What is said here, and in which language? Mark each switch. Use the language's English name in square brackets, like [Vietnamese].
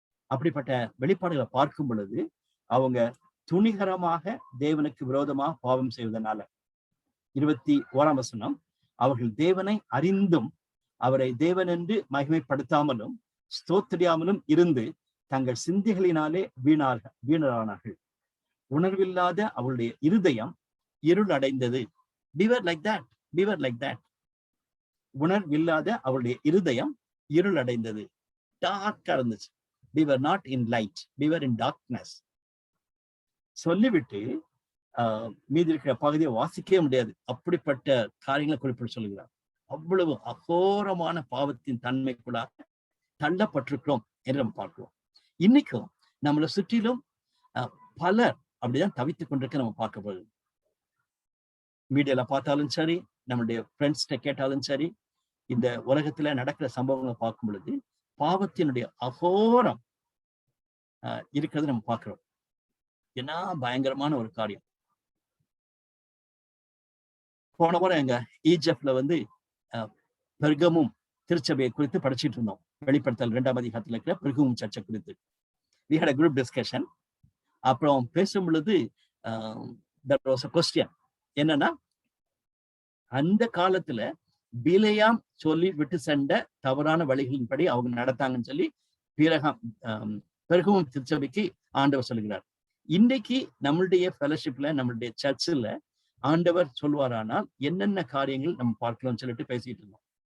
[Tamil] அப்படிப்பட்ட வெளிப்பாடுகளை பார்க்கும் பொழுது அவங்க துணிகரமாக தேவனுக்கு விரோதமாக பாவம் செய்வதனால, 21ஆம் வசனம், அவர்கள் தேவனை அறிந்தும் அவரை தேவன் என்று மகிமைப்படுத்தாமலும் ஸ்தோத்திரியாமலும் இருந்து தங்கள் சிந்தைகளினாலே வீணரானார்கள். உணர்வில்லாத அவளுடைய இருதயம் இருள் அடைந்தது. [English] We were like that. [Tamil] உணர்வில்லாத அவளுடைய இருதயம் இருள் அடைந்தது, டார்க்கா இருந்துச்சு. [English] We were not in light, we were in darkness. [Tamil] சொல்லிவிட்டு மீதி இருக்கிற பகுதியை வாசிக்கவே முடியாது. அப்படிப்பட்ட காரியங்களை குறிப்பிட்டு சொல்லுகிறார். அவ்வளவு அகோரமான பாவத்தின் தன்மைக்குள்ளாக தள்ளப்பட்டிருக்கிறோம் என்று நம்ம பார்க்கிறோம். இன்னைக்கும் நம்மளை சுற்றிலும் பலர் அப்படிதான் தவித்துக் கொண்டிருக்க நம்ம பார்க்க போகுது. மீடியால பார்த்தாலும் சரி, நம்மளுடைய ஃப்ரெண்ட்ஸ்கிட்ட கேட்டாலும் சரி, இந்த உலகத்துல நடக்கிற சம்பவங்களை பார்க்கும் பொழுது பாவத்தினுடைய அகோரம் இருக்கிறது நம்ம பார்க்கிறோம். என்ன பயங்கரமான ஒரு காரியம். போன வாரம் எங்க ஈஜிப்ட்ல வந்து பெர்கமும் திருச்சபையை குறித்து படிச்சுட்டு இருந்தோம். வெளிப்படுத்தல் 2ஆம் அதிகாரத்துல இருக்கிற பெர்கமும் சர்ச்சை குறித்து [English] we had a group discussion. [Tamil] அப்புறம் பேசும் பொழுது [English] there was a question. [Tamil] என்னன்னா, அந்த காலத்துல பிலேயாம் சொல்லி விட்டு சென்ற தவறான வழிகளின்படி அவங்க நடத்தாங்கன்னு சொல்லி பெர்கமும் திருச்சபைக்கு ஆண்டவர் சொல்லுகிறார். இன்றைக்கு நம்மளுடைய ஃபெலோஷிப்ல, நம்மளுடைய சர்ச்சில் ஆண்டவர் சொல்வாரானால் என்னென்ன காரியங்கள் நம்ம பார்க்கலாம்னு சொல்லிட்டு பேசிட்டு இருந்தோம்.